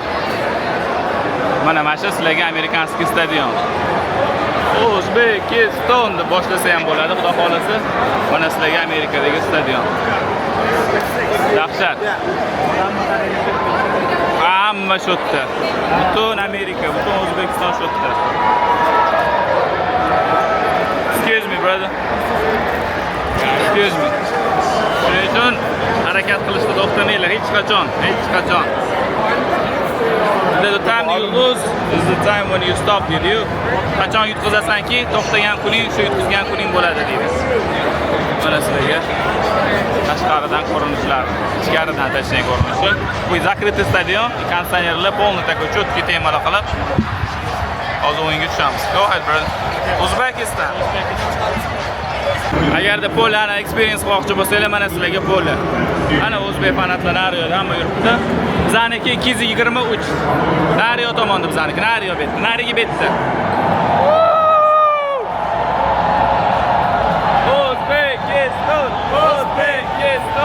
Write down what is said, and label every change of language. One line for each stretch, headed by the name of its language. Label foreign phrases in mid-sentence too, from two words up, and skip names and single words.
Uzbek: Mana shu sizlarga amerikanskiy stadion. O'zbekiston deb boshlasa ham bo'ladi, xudo xolasa. Mana sizlarga Amerikadagi stadion. Dahshat. Hamma shu yerda. Butun Amerika, butun O'zbekiston shu yerda.
English: Excuse me, brother. Excuse me.
Uzbek: Shuning uchun harakat qilishda to'xtamanglar hech qachon.
English: The time you lose is the time when you stop,
Uzbek: dedi. Qachon yutqizasanki, to'xtagan kuning shu yutqizgan kuning bo'ladi, deymiz. Mana sizlarga tashqaridan ko'rinishlar, ichkaridan tashlangan ko'rinishi. Bu закрытый stadion, konditsionerlar
Russian: полный такой четкий
Uzbek: temalar qilib Hozir o'yinga tushamiz.
English: Go ahead, brother. Uzbekistan.
Uzbek: Agarda pollarni experience qilmoqchi bo'lsanglar, mana sizlarga pollar. Ana o'zbek fanatlari nariyoda hamma yuribdi. Bizaniki 223. Nariyo tomonda bizaniki, nariyo betda, narigi betda. O'zbekiston, O'zbekiston.